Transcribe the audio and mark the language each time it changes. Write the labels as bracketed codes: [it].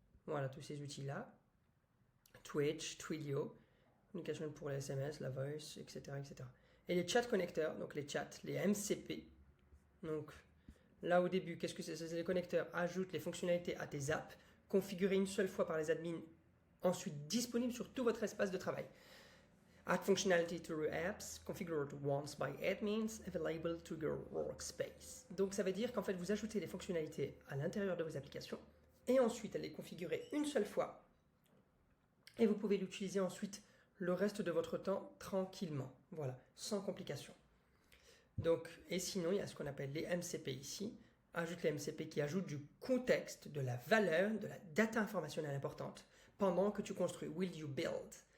[fr] Voilà, tous ces outils-là. Twitch, Twilio, communication pour les SMS, la voice, etc., etc. Et les chat connecteurs, donc les chats, les MCP. Donc là au début, qu'est-ce que c'est? C'est les connecteurs ajoutent les fonctionnalités à tes apps, configurées une seule fois par les admins, ensuite disponibles sur tout votre espace de travail. [en] Add functionality to your apps, configured once by admins, available to your workspace. [fr] Donc ça veut dire qu'en fait vous ajoutez les fonctionnalités à l'intérieur de vos applications et ensuite elles les configurez une seule fois et vous pouvez l'utiliser ensuite le reste de votre temps tranquillement, voilà, sans complications. Donc, et sinon il y a ce qu'on appelle les MCP ici. Ajoute les MCP qui ajoutent du contexte, de la valeur, de la data informationnelle importante pendant que tu construis. [en] Will you build?